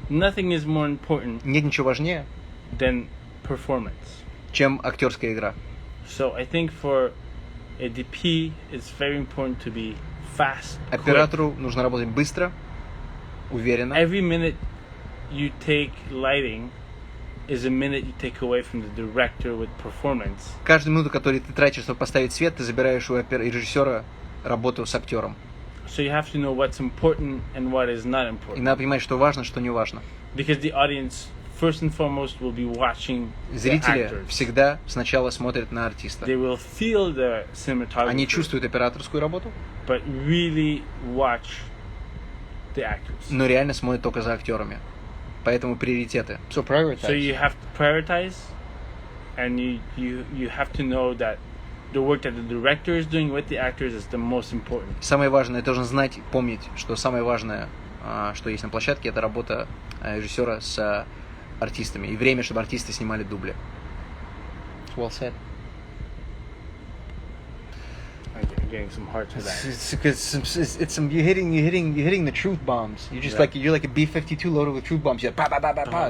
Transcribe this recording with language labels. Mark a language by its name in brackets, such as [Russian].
[English] nothing is more important [Russian] нет ничего важнее, [English] than performance, [Russian] чем актерская игра. [English] So I think for a DP, it's very important to be fast. [Russian] Оператору нужно работать быстро, уверенно. [English] Every minute you take lighting is a minute you take away from the director with performance. [Russian] Каждую минуту, которую ты тратишь, чтобы поставить свет, ты забираешь у режиссера работу с актером. [English] So you have to know what's important and what is not important. [Russian] И надо понимать, что важно, что не важно. [English] Because the audience, first and foremost, will be watching [Russian] Зрители [English] the actors. [Russian] Всегда сначала смотрят на артиста. [English] They will feel the cinematography. [Russian] Они чувствуют операторскую работу, [English] but really watch the actors. [Russian] Но реально смотрят только за актерами. Поэтому приоритеты. [English] So prioritize. So you have to prioritize, and you have to know that the work that the director is doing with the actors is the most important. [Russian] Самое важное, ты должен знать, помнить, что самое важное, что есть на площадке, это работа режиссера с артистами. И время, чтобы артисты снимали дубли. [English] Well said. I'm getting some heart to that. You're hitting the truth bombs. You're just you're like a B-52 loaded with truth bombs. You're pa pa pa pa pa.